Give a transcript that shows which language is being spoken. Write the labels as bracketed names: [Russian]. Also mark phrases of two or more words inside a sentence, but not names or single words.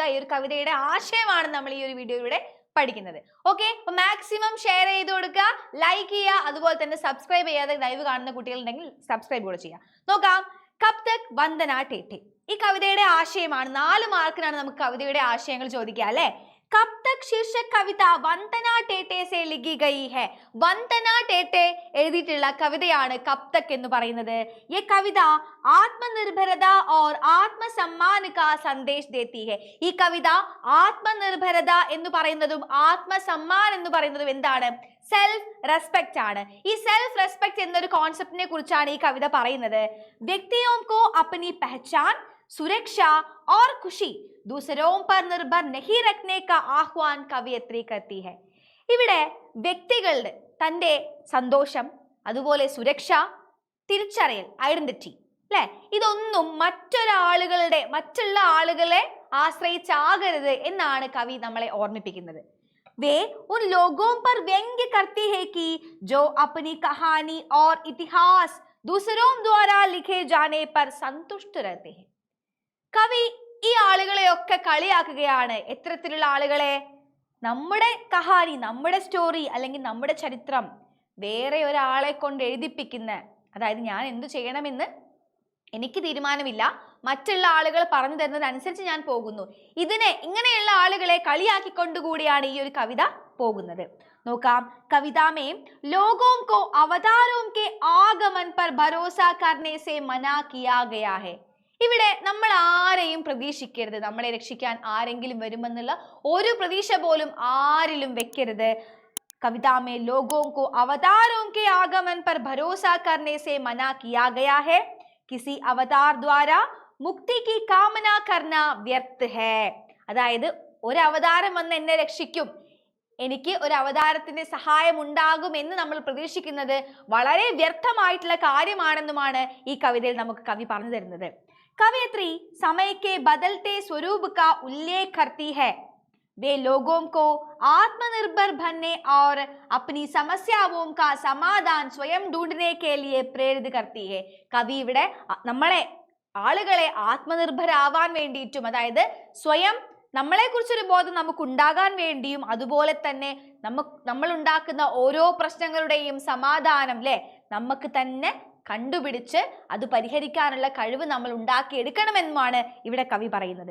[Malayalam] ഈ ഒരു കവിതയുടെ ആശയമാണ് നമ്മൾ ഈ ഒരു വീഡിയോയിലൂടെ പഠിക്കുന്നത്. ഓക്കെ, അപ്പൊ മാക്സിമം ഷെയർ ചെയ്ത് കൊടുക്കുക, ലൈക്ക് ചെയ്യുക, അതുപോലെ തന്നെ സബ്സ്ക്രൈബ് ചെയ്യാതെ ലൈവ് കാണുന്ന കുട്ടികളുണ്ടെങ്കിൽ സബ്സ്ക്രൈബ് കൂടെ ചെയ്യുക. നോക്കാം, കബ് തക് വന്ദന ടേटे. ഈ കവിതയുടെ ആശയമാണ്. 4 മാർക്കിനാണ് നമുക്ക് കവിതയുടെ ആശയങ്ങൾ ചോദിക്കുക അല്ലെ. [Hindi] कब तक शीर्षक कविता वंदना टेटे से लिखी गई है. [Malayalam] वंदना टेटे എഴുതിയിട്ടുള്ള കവിതയാണ് കബ് തക് എന്ന് പറയുന്നത്. [Hindi] ये कविता आत्मनिर्भरता और आत्मसम्मान का संदेश देती है. [Malayalam] ഈ കവിത ആത്മനിർഭരത എന്ന് പറയുന്നതും ആത്മസമ്മാൻ എന്ന് പറയുന്നതും എന്താണ്? [English] self respect ആണ്. [Malayalam] ഈ [English] self respect [Malayalam] എന്നൊരു കോൺസെപ്റ്റിനെ കുറിച്ചാണ് ഈ കവിത പറയുന്നത്. [Hindi] വ്യക്തിയോं को अपनी पहचान, सुरक्षा और खुशी दूसरों पर निर्भर नहीं रखने का आह्वान कवियत्री करती है. [Malayalam] ഇവിടെ വ്യക്തികളുടെ തൻ്റെ സന്തോഷം, അതുപോലെ സുരക്ഷ, തിരിച്ചറിയൽ, ഐഡന്റിറ്റി അല്ലെ, ഇതൊന്നും മറ്റുള്ള ആളുകളെ ആശ്രയിച്ചാകരുത് എന്നാണ് കവി നമ്മളെ ഓർമ്മിപ്പിക്കുന്നത്. [Hindi] वे उन लोगों पर व्यंग्य करती है कि जो अपनी कहानी और इतिहास दूसरों द्वारा लिखे जाने पर संतुष्ट रहते हैं. [Malayalam] കവി ഈ ആളുകളെയൊക്കെ കളിയാക്കുകയാണ്. എത്തരത്തിലുള്ള ആളുകളെ? നമ്മുടെ കഹാനി, നമ്മുടെ സ്റ്റോറി അല്ലെങ്കിൽ നമ്മുടെ ചരിത്രം വേറെ ഒരാളെ കൊണ്ട് എഴുതിപ്പിക്കുന്ന, അതായത് ഞാൻ എന്തു ചെയ്യണമെന്ന് എനിക്ക് തീരുമാനമില്ല, മറ്റുള്ള ആളുകൾ പറഞ്ഞു തരുന്നതനുസരിച്ച് ഞാൻ പോകുന്നു, ഇങ്ങനെയുള്ള ആളുകളെ കളിയാക്കിക്കൊണ്ടുകൂടിയാണ് ഈ ഒരു കവിത പോകുന്നത്. [Hindi] നോക്കാം, കവിത में लोगों को अवतारों के आगमन पर भरोसा करने से मना किया गया है. [Malayalam] ഇവിടെ നമ്മൾ ആരെയും പ്രതീക്ഷിക്കരുത്. നമ്മളെ രക്ഷിക്കാൻ ആരെങ്കിലും വരുമെന്നുള്ള ഒരു പ്രതീക്ഷ പോലും ആരിലും വെക്കരുത്. [Hindi] कविता में लोगों को अवतारों के आगमन पर भरोसा करने से मना किया गया है. किसी अवतार द्वारा मुक्ति की कामना करना व्यर्थ है. [Malayalam] അതായത് ഒരു അവതാരം വന്ന് എന്നെ രക്ഷിക്കും, എനിക്ക് ഒരു അവതാരത്തിന്റെ സഹായം ഉണ്ടാകും എന്ന് നമ്മൾ പ്രതീക്ഷിക്കുന്നത് വളരെ വ്യർത്ഥമായിട്ടുള്ള കാര്യമാണെന്നുമാണ് ഈ കവിതയിൽ നമുക്ക് കവി പറഞ്ഞു തരുന്നത്. [Hindi] कवियत्री समय के बदलते स्वरूप का उल्लेख करती है. वे लोगों को आत्मनिर्भर बनने और अपनी समस्याओं का समाधान स्वयं ढूंढने के लिए प्रेरित करती है. [Malayalam] കവി ഇവിടെ ആളുകളെ ആത്മനിർഭരാവാൻ വേണ്ടിയിട്ടും, അതായത് സ്വയം നമ്മളെ കുറിച്ചൊരു ബോധം നമുക്ക് ഉണ്ടാകാൻ വേണ്ടിയും, അതുപോലെ തന്നെ നമ്മൾ ഉണ്ടാക്കുന്ന ഓരോ പ്രശ്നങ്ങളുടെയും സമാധാനം നമുക്ക് തന്നെ കണ്ടുപിടിച്ച് അത് പരിഹരിക്കാനുള്ള കഴിവ് നമ്മൾ ഉണ്ടാക്കിയെടുക്കണമെന്നുമാണ് ഇവിടെ കവി പറയുന്നത്.